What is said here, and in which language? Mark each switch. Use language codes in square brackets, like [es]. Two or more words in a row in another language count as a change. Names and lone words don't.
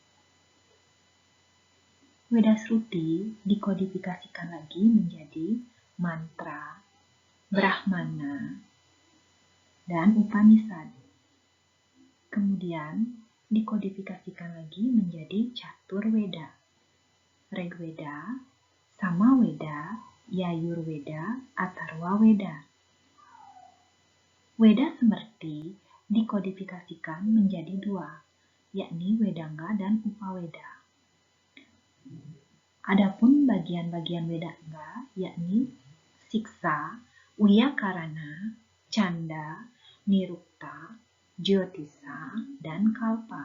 [id] Weda Sruti dikodifikasikan lagi menjadi mantra, Brahmana, dan Upanishad. Kemudian dikodifikasikan lagi menjadi Catur Weda, Rigveda, Samaweda, Yajurveda, Atharwa Weda. Weda Semerti dikodifikasikan menjadi dua, yakni Wedanga dan Upaweda. Adapun bagian-bagian Wedanga yakni Siksa, Wiyakarana, Canda, Nirukta, Jyotisa, dan Kalpa.